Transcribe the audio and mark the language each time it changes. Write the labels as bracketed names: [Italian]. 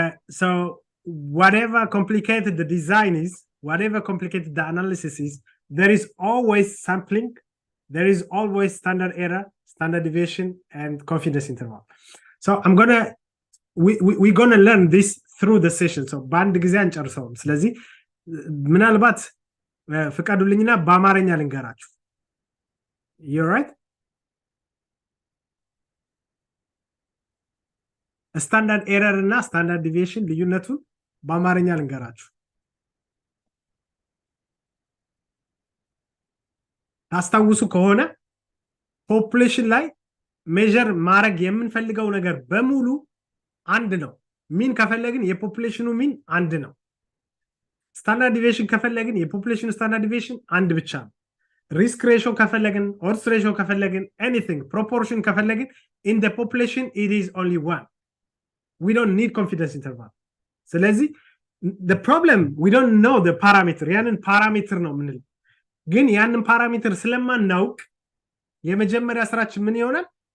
[English] So whatever complicated the design is, whatever complicated the analysis is, there is always sampling, there is always standard error, standard deviation, and confidence interval. So we're gonna learn this through the session. [Amharic] So band ጊዜን ጨርሰውም ስለዚህ ምናልባት ፍቃዱልኝና በአማርኛ ልንገራችሁ። [English] You're right? [Amharic] ስታንዳርድ ኤረር እና ስታንዳርድ ዲቪዬሽን ልዩነቱን በአማርኛ ልንገራችሁ። ታስታውሱ ከሆነ ፖፑሌሽን ላይ ሜዠር ማድረግ የምንፈልገው ነገር በሙሉ አንድ ነው። ሚን ከፈለግን የፖፑሌሽኑ ሚን አንድ ነው። ስታንዳርድ ዲቪዬሽን ከፈለግን የፖፑሌሽኑ ስታንዳርድ ዲቪዬሽን አንድ ብቻ ነው። ሪስክ ሬሽዮ ከፈለግን፣ ኦድስ ሬሽዮ ከፈለግን፣ ኤኒቲንግ ፕሮፖርሽን ከፈለግን [English] in the population it is only one. We don't need confidence interval. ስለዚህ the problem, we don't know the parameter. [Amharic] ያንን ፓራሜትር ነው ምንል፣ ግን ያንን ፓራሜትር ስለማናውቅ የመጀመሪያ ስራችን ምን ይሆናል?